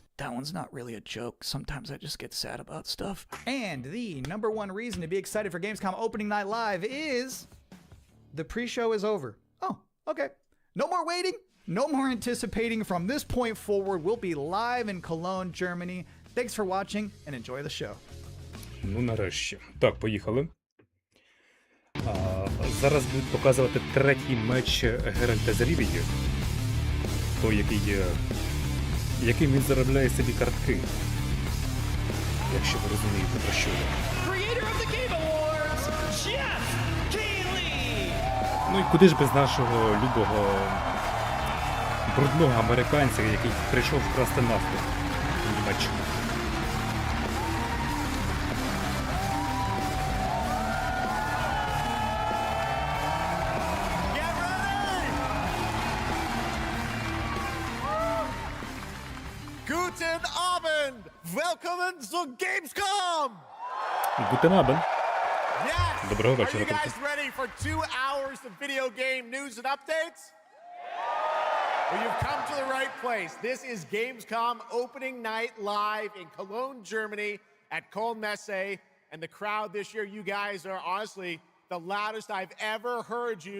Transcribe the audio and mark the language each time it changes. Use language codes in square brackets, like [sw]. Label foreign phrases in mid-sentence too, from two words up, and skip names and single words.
[en] That one's not really a joke. Sometimes I just get sad about stuff. And the number 1 reason to be excited for Gamescom Opening Night Live is the pre-show is over. Oh, okay. No more waiting. No more anticipating. From this point forward, we'll be live in Cologne, Germany. Thanks for watching and enjoy the show. [uk] Ну, нарешті. Так, поїхали. Зараз будуть показувати третій матч Геральта з Рівії. Той, яким він заробляє собі картки. Якщо ви розумієте, про що я. Ну і куди ж без нашого любого брудного американця, який прийшов вкрасти нафту в Німеччину. [de] Guten Abend! Willkommen zu Gamescom! Guten Abend. [en] Yes! [uk] Доброго [en] Are [uk] вечора. [en] you guys ready for 2 hours of video game news and updates? Well, you've come to the right place. This is Gamescom opening night live in Cologne, Germany at Köln-Messe. And the crowd this year, you guys are honestly the loudest I've ever heard you.